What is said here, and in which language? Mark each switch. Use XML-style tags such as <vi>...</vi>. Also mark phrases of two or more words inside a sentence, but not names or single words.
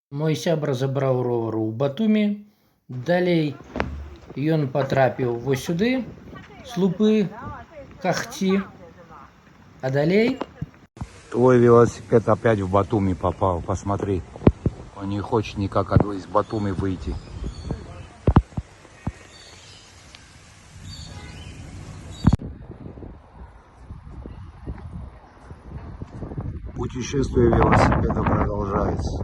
<be>Мой сябра забраў ровар у Батумі, далей ён патрапіў вось сюды, слупы, Кахці, а далей</be> <ru>Твой велосипед опять в Батуми попал, посмотри. Он не хочет никак из Батуми выйти. Путешествие велосипеда продолжается.</ru>